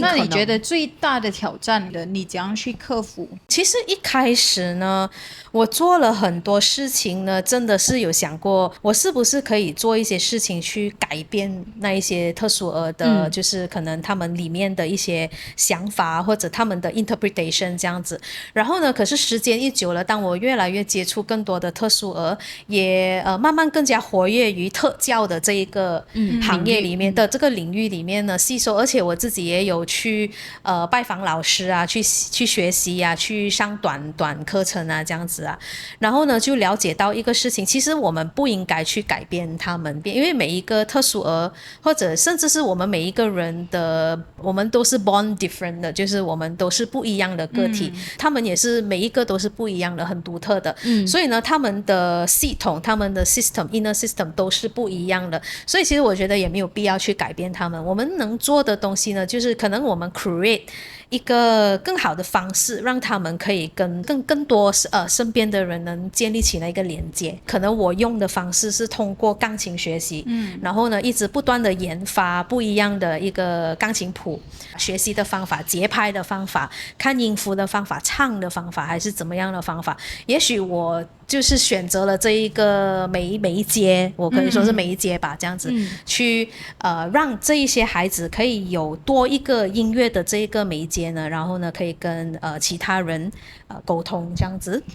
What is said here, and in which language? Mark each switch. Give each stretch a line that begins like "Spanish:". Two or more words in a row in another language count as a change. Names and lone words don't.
Chinese: 那你覺得最大的挑戰的，你怎樣去克服？其實一開始呢，我做了很多事情呢，真的是有想過，我是不是可以做一些事情去改變那一些特殊兒的，就是可能他們裡面的一些想法或者他們的 interpretation 這樣子。然後呢，可是時間一久了，當我越來越接觸更多的特殊兒，也慢慢更加活躍於特教的這一個行業裡面的這個領域裡面呢，吸收，而且我自己也有去拜訪老師啊，去學習啊，去上短課程啊這樣子啊，然後呢就了解到一個事情，其實我們不應該去改變他們，因為每一個特殊兒或者甚至是我們每一個人的，我們都是
English: born different
Chinese: 的，就是我們都是不一樣的個體，他們也是每一個都是不一樣的，很獨特的，所以呢他們的系統，他們的
English: inner system
Chinese: 都是不一樣的，所以其實我覺得也沒有必要去改變他們，我們能做的東西呢，就是可能我們 create一個更好的方式，讓他們可以跟更多身邊的人能建立起來一個連接。可能我用的方式是通過鋼琴學習，然後呢一直不斷的研發不一樣的一個鋼琴譜，學習的方法、節拍的方法、看音符的方法、唱的方法，還是怎麼樣的方法。也許我就是選擇了這一個媒介，我可以說是媒介吧，這樣子去讓這一些孩子可以有多一個音樂的這一個媒介呢，然後呢可以跟其他人溝通這樣子。